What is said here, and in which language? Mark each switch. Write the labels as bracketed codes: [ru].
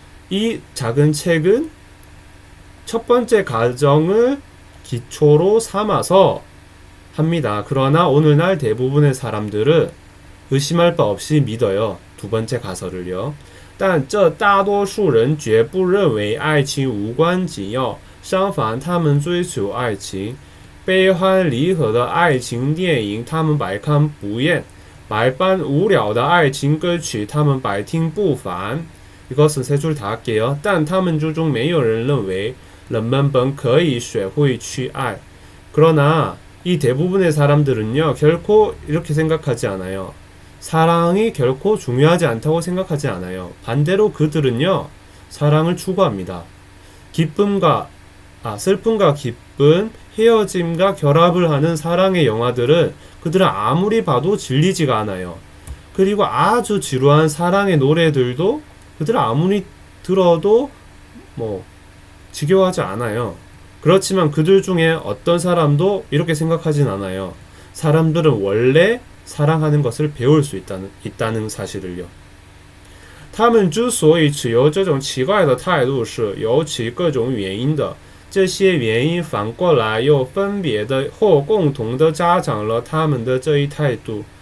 [ko] 이 작은 책은 첫 번째 가정을 기초로 삼아서 합니다. 그러나 오늘날 대부분의 사람들은 의심할 바 없이 믿어요. 두 번째 가설을요. [zh] 但这大多数人绝不认为爱情无关紧要，相反，他们追求爱情。悲欢离合的爱情电影，他们百看不厌；百般无聊的爱情歌曲，他们百听不烦。 [ko] 이것은 세 줄 다 할게요. [zh] 但他们之中没有人认为人们本可以学会去爱. [ko] 그러나 이 대부분의 사람들은요, 결코 이렇게 생각하지 않아요. 사랑이 결코 중요하지 않다고 생각하지 않아요. 반대로 그들은요, 사랑을 추구합니다. 슬픔과 기쁨, 헤어짐과 결합을 하는 사랑의 영화들은 그들은 아무리 봐도 질리지가 않아요. 그리고 아주 지루한 사랑의 노래들도 그들은 아무리 들어도 지겨워하지 않아요. 그렇지만 그들 중에 어떤 사람도 이렇게 생각하진 않아요. 사람들은 원래 사랑하는 것을 배울 수 있다는 사실을요. [zh] 他们之所以持有这种奇怪的态度是有其各种原因的，这些原因反过来又分別的或共同的加强了他们的这一态度.